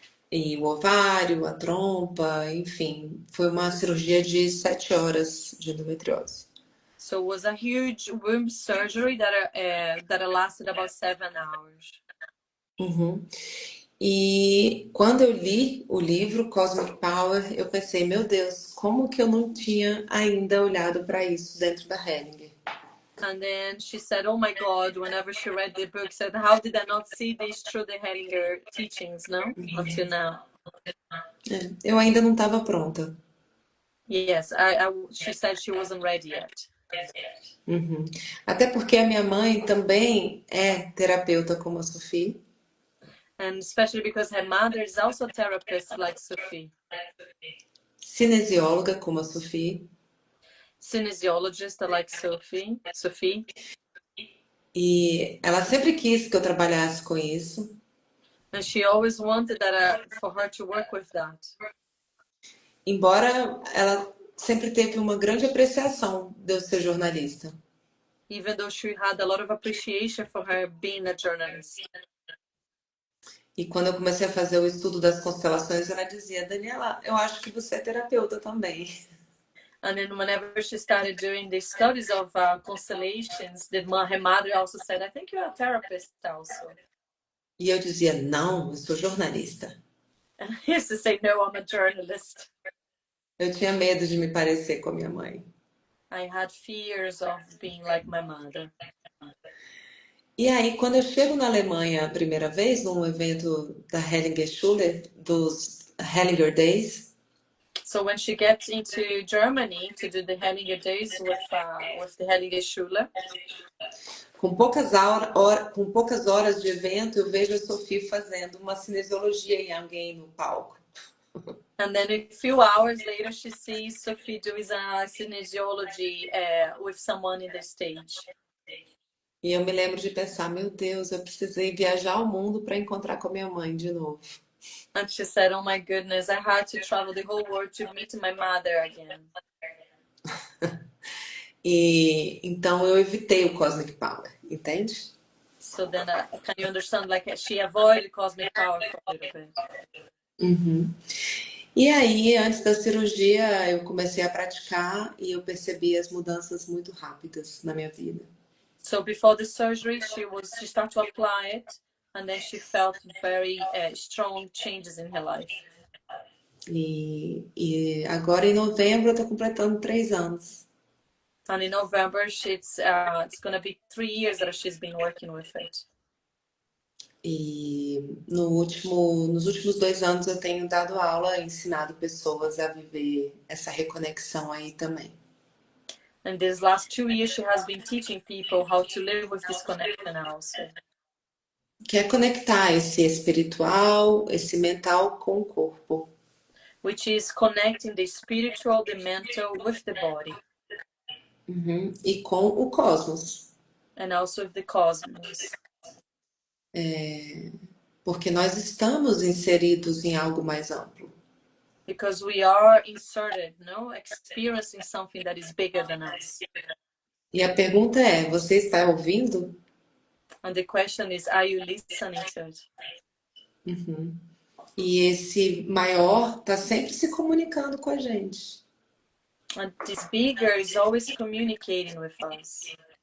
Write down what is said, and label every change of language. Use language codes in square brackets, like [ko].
[pt] E o ovário, a trompa, enfim, foi uma cirurgia de 7 horas de endometriose. [en] So it was a huge womb surgery that lasted about 7 hours. Uhum. [pt] E quando eu li o livro Cosmic Power, eu pensei, meu Deus, como que eu não tinha ainda olhado para isso dentro da Hellinger? [en] And then she said, oh my God, whenever she read the book, said, how did I not see this through the Hellinger teachings, no? Until now. [pt] Eu ainda não estava pronta. [en] Yes, she said she wasn't ready yet. Uhum. [pt] Até porque a minha mãe também é terapeuta como a Sophie. [en] And especially because her mother is also a therapist like Sophie. [pt] Cinesióloga como a Sophie. [en] Kinesiologist like Sophie. [pt] E ela sempre quis que eu trabalhasse com isso. [en] And she always wanted that for her to work with that. [pt] Embora ela sempre teve uma grande apreciação de eu ser jornalista. [en] Even though she had a lot of appreciation for her being a journalist. [pt] E quando eu comecei a fazer o estudo das constelações, ela dizia, Daniela, eu acho que você é terapeuta também. [en] And then whenever she started doing the studies of constellations, her mother also said, I think you're a therapist also. [pt] E eu dizia, não, eu sou jornalista. [en] And I used to say, no, I'm a journalist. [pt] Eu tinha medo de me parecer com a minha mãe. [en] I had fears of being like my mother. [pt] E aí, quando eu chego na Alemanha a primeira vez, num evento da Hellinger Schule, dos Hellinger Days. [en] So when she gets into Germany to do the Hellinger Days with the Hellinger Schule, [pt] com poucas horas de evento, eu vejo a Sophie fazendo uma cinesiologia em alguém no palco. [en] And then a few hours later, she sees Sophie doing a kinesiology with someone in the stage. [pt] E eu me lembro de pensar, meu Deus, eu precisei viajar ao mundo para encontrar com a minha mãe de novo. [en] And she said, oh my goodness, I had to travel the whole world to meet my mother again. [pt] E então eu evitei o Cosmic Power, entende? [en] So then, can you understand? Like she avoided Cosmic Power for a little bit. Uhum. [pt] E aí, antes da cirurgia, eu comecei a praticar e eu percebi as mudanças muito rápidas na minha vida. [en] So before the surgery, she started to apply it, and then she felt very strong changes in her life. [pt] E agora em novembro eu tô completando 3 anos. [en] And in November, it's going to be 3 years that she's been working with it. [pt] E nos últimos 2 anos eu tenho dado aula, ensinado pessoas a viver essa reconexão aí também. [en] And these last 2 years, she has been teaching people how to live with this connection also. [pt] Que é conectar esse espiritual, esse mental com o corpo. [en] Which is connecting the spiritual, the mental with the body. [pt] Uhum. E com o cosmos. [en] And also with the cosmos. [pt] Porque nós estamos inseridos em algo mais amplo. [en] Because we are inserted, experiencing something that is bigger than us. [pt] E a pergunta é, você está ouvindo? [en] And the question is, are you listening to it? Uhum. [pt] E esse maior está sempre se comunicando com a gente. [en] And this bigger is always communicating with us.